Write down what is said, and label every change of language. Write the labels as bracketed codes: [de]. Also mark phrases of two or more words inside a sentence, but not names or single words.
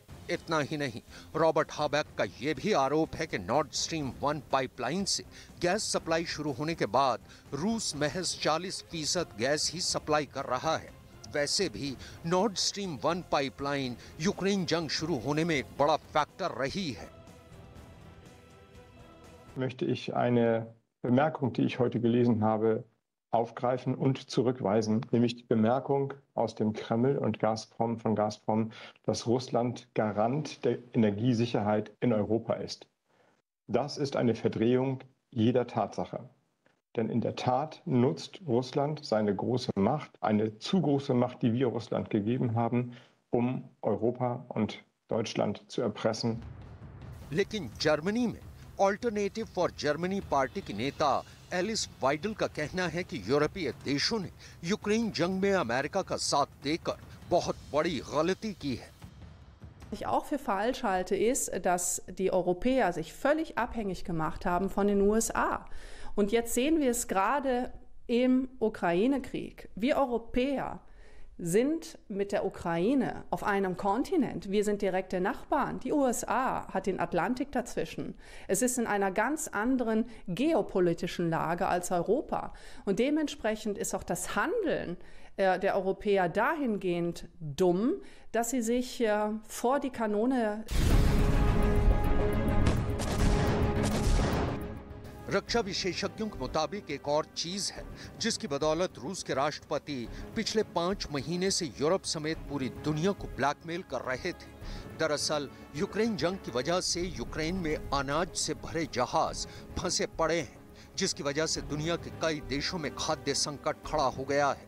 [hi] इतना ही नहीं, रॉबर्ट हाबेक का यह भी आरोप है कि नॉर्ड स्ट्रीम 1 पाइपलाइन से [en] gas supply [hi] शुरू होने के बाद रूस महज 40% गैस ही सप्लाई कर रहा है। वैसे भी नॉर्ड स्ट्रीम 1 पाइपलाइन यूक्रेन जंग शुरू होने में एक बड़ा फैक्टर रही है। [de] Möchte ich eine Bemerkung, die ich heute gelesen habe, aufgreifen und zurückweisen, nämlich die Bemerkung aus dem Kreml und von Gazprom, dass Russland Garant der Energiesicherheit in Europa ist. Das ist eine Verdrehung jeder Tatsache. Denn in der Tat nutzt Russland seine große Macht, eine zu große Macht, die wir Russland gegeben haben, um Europa und Deutschland zu erpressen. [hi] लेकिन जर्मनी में ऑल्टरनेटिव फॉर जर्मनी पार्टी की नेता एलिस वाइडल का कहना है कि यूरोपीय देशों ने यूक्रेन जंग में अमेरिका का साथ देकर बहुत बड़ी गलती की है। [de] Was ich auch für falsch halte, ist, dass die Europäer sich völlig abhängig gemacht haben von den USA. Und jetzt sehen wir es gerade im Ukraine-Krieg. Wir Europäer sind mit der Ukraine auf einem Kontinent. Wir sind direkte Nachbarn. Die USA hat den Atlantik dazwischen. Es ist in einer ganz anderen geopolitischen Lage als Europa. Und dementsprechend ist auch das Handeln der Europäer dahingehend dumm, dass sie sich vor die Kanone... [hi] रक्षा विशेषज्ञों के मुताबिक एक और चीज है जिसकी बदौलत रूस के राष्ट्रपति पिछले 5 महीने से यूरोप समेत पूरी दुनिया को ब्लैकमेल कर रहे थे। दरअसल यूक्रेन जंग की वजह से यूक्रेन में अनाज से भरे जहाज फंसे पड़े हैं, जिसकी वजह से दुनिया के कई देशों में खाद्य संकट खड़ा हो गया है।